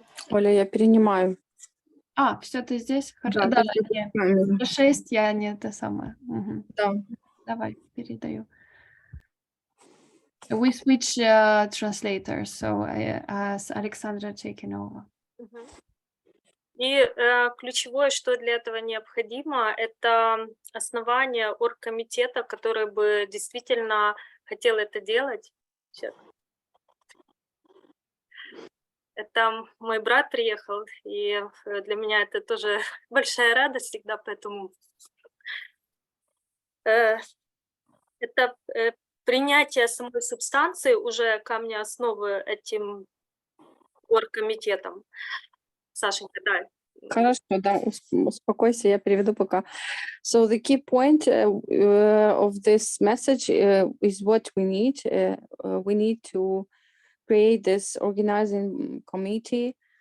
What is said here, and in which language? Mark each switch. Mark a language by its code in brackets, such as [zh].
[ru] Оля, я перенимаю. Все, ты здесь? Хорошо. Да, ты нет. 6 я не это самое. Угу. Да. Давай, передаю. [en] We switch translators, so as Alexandra taking over. [ru] И ключевое, что для этого необходимо, это основание оргкомитета, который бы действительно хотел это делать. Сейчас. Это мой брат приехал, и для меня это тоже большая радость всегда, поэтому это принятие самой субстанции, уже камня основы этим оргкомитетом. Сашенька, да. Хорошо, да, успокойся, я переведу пока. [en] So the key point of this message is what we need. We need to create this organizing committee